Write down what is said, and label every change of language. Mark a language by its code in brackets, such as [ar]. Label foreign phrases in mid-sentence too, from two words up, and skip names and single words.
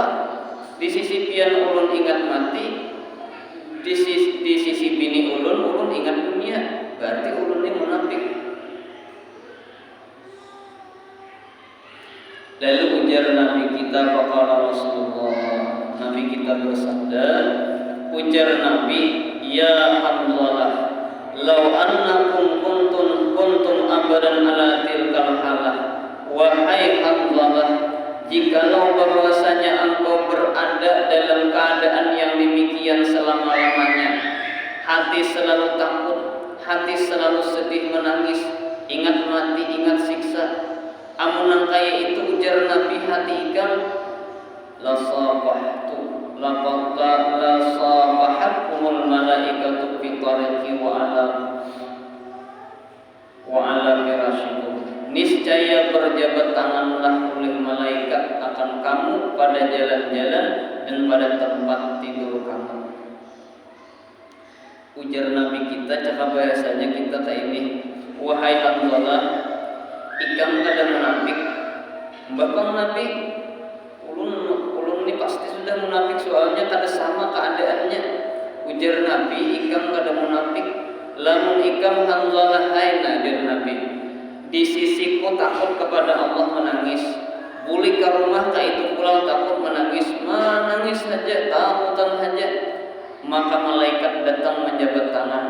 [bjn] Di sisi pian ulun ingat mati, di sisi bini ulun ingat dunia. Berarti ulun ini munafik. Lalu ujar Nabi kita [ar] فقال رسول الله, [id] Nabi kita bersabda, [bjn] ujar Nabi, ya Hamzalah, law [ar] أنكم كنتم أبدا على تلك الحالة, [id] wahai Hamzalah, jikalau bahwasanya engkau berada dalam keadaan yang demikian selama-lamanya, hati selalu takut, hati selalu sedih menangis, ingat mati, ingat siksa, [bjn] amun kaya itu ujar Nabi hati ikam, [ar] لصافحتكم الملائكة في طرقكم وعلى فرشكم. [id] Niscaya berjabat tanganlah oleh malaikat akan kamu pada jalan-jalan dan pada tempat tidur kamu. [bjn] Ujar Nabi kita, cakap bahasanya kita kayak ini, wahai Hamzalah, ikam kada munafik. Bakang Nabi, ulun ini pasti sudah munafik, soalnya kada sama keadaannya. Ujar Nabi, ikam kada munafik. Lamun ikam Hamzalah haina, ujar Nabi, di sisiku takut kepada Allah menangis, balik ke rumah ka itu pulang takut menangis saja, takutan saja, maka malaikat datang menjabat tangan.